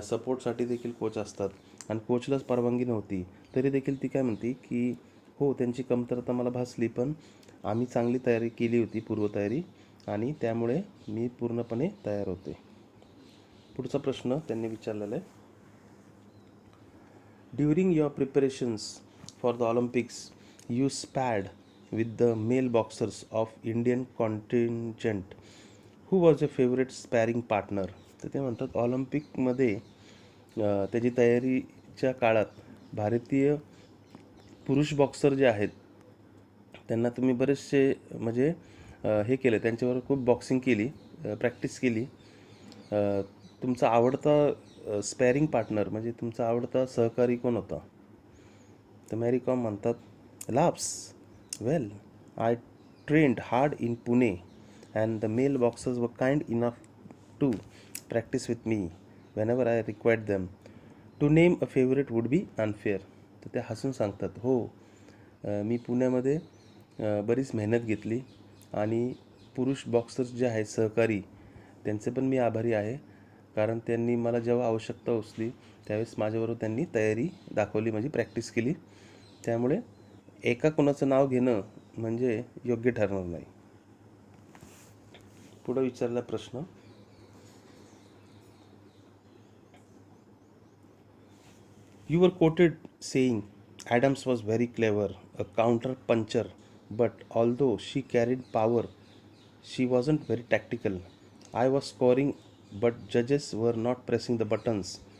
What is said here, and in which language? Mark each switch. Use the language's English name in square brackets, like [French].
[Marathi] सपोर्टसाठी देखील कोच असतात आणि कोचलाच परवानगी नव्हती, तरी देखील ती काय म्हणते की हो, त्यांची कमतरता मला भासली, पण आम्ही चांगली तयारी केली होती, पूर्वतयारी, आणि त्यामुळे मी पूर्णपणे तयार होते. पुढचा प्रश्न त्यांनी विचारलेला आहे, [English] During your preparations for the Olympics you sparred with the male boxers of Indian contingent. Who was your favorite sparring partner? [Marathi] तर ते म्हणतात, ऑलिम्पिकमध्ये त्याची तयारीच्या काळात भारतीय पुरुष बॉक्सर जे आहेत त्यांना तुम्ही बरेचसे म्हणजे हे केले, त्यांच्याबरोबर खूप बॉक्सिंग केली, प्रॅक्टिस केली. तुमचा आवडता स्पॅरिंग पार्टनर म्हणजे तुमचा आवडता सहकारी कोण होता? तर मॅरी कॉम म्हणतात, laughs. [English] Well, I trained hard in Pune and the male boxers were kind enough to practice with me whenever I required them. To name a favorite would be unfair. [Marathi] तर ते हसून सांगतात, हो, मी पुण्यामध्ये बरीच मेहनत घेतली आणि पुरुष बॉक्सर्स जे आहेत सहकारी त्यांचे पण मी आभारी आहे, कारण त्यांनी मला जेव्हा आवश्यकता असली त्यावेळेस माझ्याबरोबर त्यांनी तयारी दाखवली, म्हणजे प्रॅक्टिस केली. त्यामुळे एका कोणाचं नाव घेणं म्हणजे योग्य ठरणार नाही. पुढं विचारला प्रश्न, [English] You were coated saying Adams was very clever, a counter puncture, but although she carried power she wasn't very tactical. I was scoring but जजेस were not pressing the buttons.